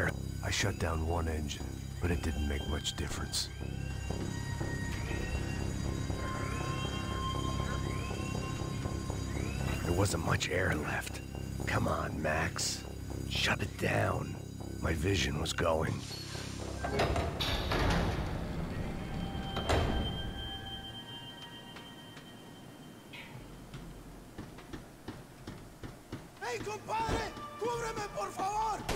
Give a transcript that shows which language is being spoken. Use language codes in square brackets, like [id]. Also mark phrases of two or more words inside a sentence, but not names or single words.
[en] I shut down one engine, but it didn't make much difference. There wasn't much air left. Come on, Max. Shut it down. My vision was going. Hey, compadre! [es] ¡Cúbreme, por favor!